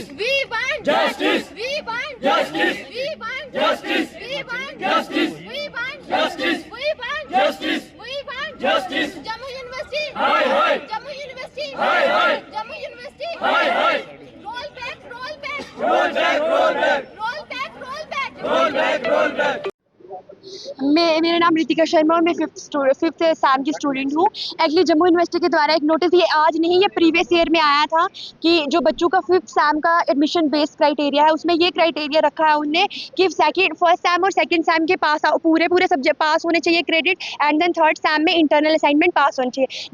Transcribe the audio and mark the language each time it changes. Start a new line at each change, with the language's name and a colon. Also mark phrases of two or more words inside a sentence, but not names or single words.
English: We want Justice. We want Justice. We want Justice. We want Justice. We want Justice. We want Justice. We want Justice. Jammu University. Hi, hi. Jammu University. Hi, hi. Jammu University. Hi, hi. Roll back. Roll back. Roll back, roll back. Roll back. Roll back. Roll back, roll back.
Hindi: मेरा नाम रितिका शर्मा और मैं
English: fifth sem
Hindi: की स्टूडेंट हूँ। एक्चुअली जम्मू यूनिवर्सिटी के द्वारा एक नोटिस, ये आज नहीं, ये
English: previous year
Hindi: में आया था कि जो बच्चों का
English: fifth sem
Hindi: का
English: admission based criteria
Hindi: है, उसमें ये क्राइटेरिया रखा है उनने कि
English: first sem
Hindi: और
English: second sem
Hindi: के पास पूरे
English: subject pass
Hindi: होने चाहिए क्रेडिट,
English: and then third sem
Hindi: में
English: internal assignment pass
Hindi: होनी चाहिए।